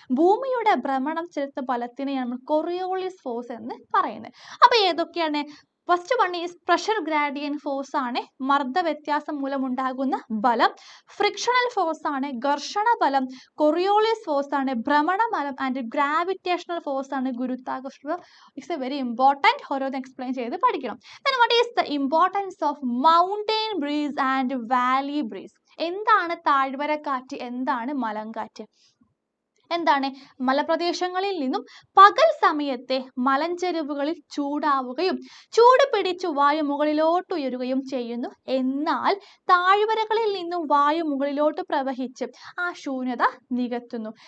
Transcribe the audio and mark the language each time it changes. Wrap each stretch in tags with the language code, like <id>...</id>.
<ml>ഭൂമിയുടെ ഭ്രമണം ചെലുത്തുന്ന ബലത്തിനെയാണ് നമ്മൾ കൊറിയോളിസ് ഫോഴ്സ് എന്ന് പറയുന്നത്. അപ്പൊ ഏതൊക്കെയാണ്? First one is pressure gradient force ആണ് മർദ്ദ വ്യത്യാസം മൂലമുണ്ടാകുന്ന ബലം. ഫ്രിക്ഷണൽ ഫോഴ്സ് ആണ് ഘർഷണ ബലം. കൊറിയോളിസ് ഫോഴ്സ് ആണ് ഭ്രമണ ബലം. ആൻഡ് ഗ്രാവിറ്റേഷണൽ ഫോഴ്സ് ആണ് ഗുരുത്വാകർഷണ.</ml> <en>It's a very important.</en> <ml>ഓരോന്ന് എക്സ്പ്ലെയിൻ ചെയ്ത് പഠിക്കണം.</ml> <en>Then what is the importance of mountain breeze and valley breeze?</en> <ml>എന്താണ് താഴ്വര കാറ്റ്? എന്താണ് മലങ്കാറ്റ്? എന്താണ്? മലപ്രദേശങ്ങളിൽ നിന്നും പകൽ സമയത്തെ മലഞ്ചെരുവുകളിൽ ചൂടാവുകയും ചൂട് പിടിച്ചു വായു മുകളിലോട്ട് ഉയരുകയും ചെയ്യുന്നു. എന്നാൽ താഴ്വരകളിൽ നിന്നും വായു മുകളിലോട്ട് പ്രവഹിച്ച് ആ ശൂന്യത നികത്തുന്നു.</ml>